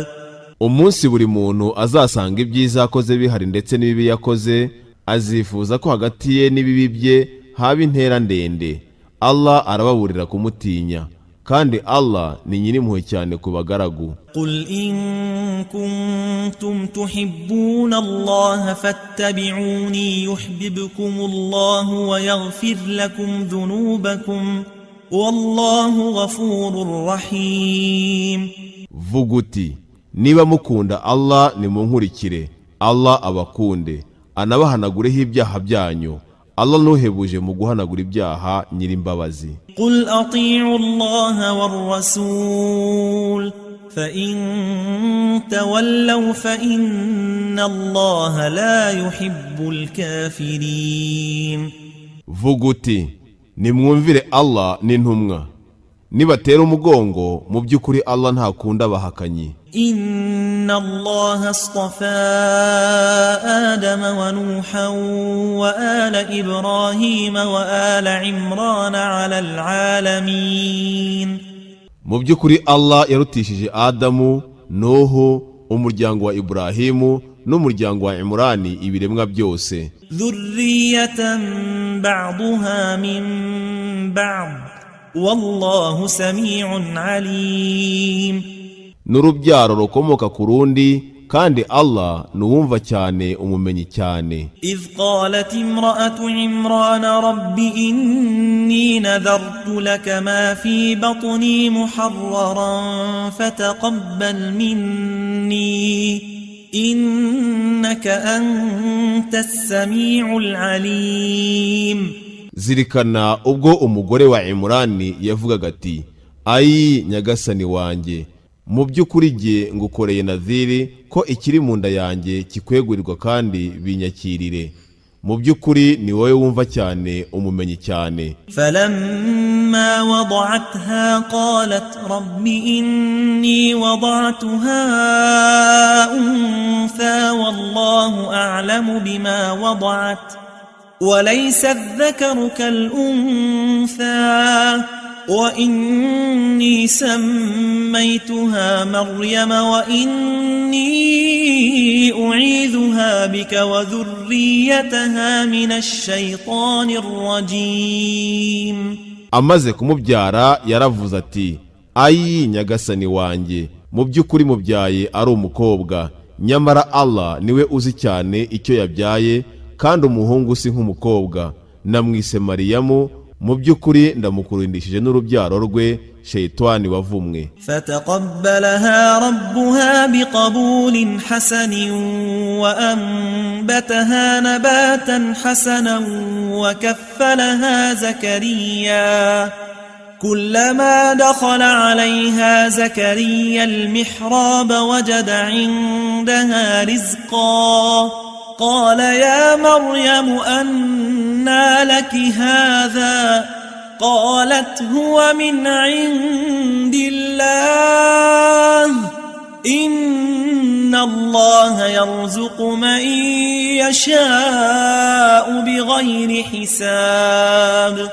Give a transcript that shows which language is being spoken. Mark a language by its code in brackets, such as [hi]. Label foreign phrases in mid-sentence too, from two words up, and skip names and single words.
[rw] Umunsi buri muntu azasanga ibyiza akoze bihari ndetse n'ibibi yakoze, azifuza ko hagati ye n'ibibi bye haba intera ndende. Allah arababurira kumutinya kandi Allah ni nyirimpuhwe cyane ku bagaragu. [ar] قل إن كنتم تحبون الله فاتبعوني يحببكم الله ويغفر لكم ذنوبكم والله غفور رحيم. [rw] Vuguti niba mukunda Allah nimunkurikire, Allah abakunde anabahanagureho ibyaha byanyu. Allah nuhebuje mu guhanagura ibyaha nyirimbabazi. [ar] قل أطيعوا الله والرسول فإن تولوا فإن الله لا يحب الكافرين. [rw] Vuguti nimwumvire Allah n'intumwa, nibatera umugongo mu by'ukuri Allah ntakunda abahakanyi. [ar] إن الله اصطفى آدم ونوحا وآل إبراهيم وآل عمران على العالمين. [rw] Mu by'ukuri Allah yarutishije Adamu, Nuhu, umuryango wa Ibrahimu n'umuryango wa Imrani ibiremwa byose. [ar] ذرية بعضها من بعض والله سميع عليم. [rw] N'urubyaro rukomoka ku rundi kandi Allah nuwumva cyane umumenyi cyane. [ar] إذ قالت امرأة عمران رب إني نذرت لك ما في بطني محررا فتقبل مني إنك أنت السميع العليم. [rw] Zirikana ubwo umugore wa Imrani yavugaga ati, ayi nyagasani wanjye, mu by'ukuri jye ngukoreye nadhiri ko ikiri mu nda yanjye kikwegurirwa kandi binyakirire. Mu by'ukuri ni wowe wumva cyane umumenyi cyane. [ar] فلما وضعتها قالت رب إني وضعتها أنثى والله أعلم بما وضعت وليس الذكر كالأنثى وإني سميتها مريم وإني أعيذها بك وذريتها من الشيطان الرجيم. [rw] Amaze kumubyara yaravuze ati, ayi nyagasani wanjye, mu by'ukuri mubyaye ari umukobwa, nyamara Allah niwe uzi cyane icyo yabyaye kandi umuhungu si nk'umukobwa. Namwise Mariyamu, mu by'ukuri ndamukurindishije n'urubyaro rwe shayitani wavumwe. [ar] فتقبلها ربها بقبول حسن وأنبتها نباتا حسنا كلما دخل عليها زكريا المحراب وجد عندها رزقا قال يا مريم أنى لك هذا قالت هو من عند الله إن الله يرزق من يشاء بغير حساب.